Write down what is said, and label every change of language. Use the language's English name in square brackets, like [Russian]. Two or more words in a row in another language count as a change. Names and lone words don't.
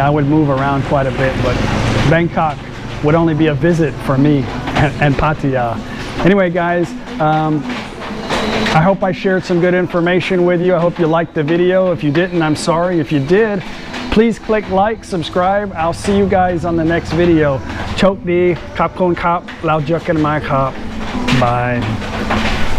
[English] I would move around quite a bit, but Bangkok would only be a visit for me, and Pattaya. Anyway, guys, I hope I shared some good information with you. I hope you liked the video. If you didn't, I'm sorry. If you did, please click like, subscribe. I'll see you guys on the next video. [Thai] โชคดี ขอบคุณครับ แล้วเจอกันใหม่ครับ. [English] Bye.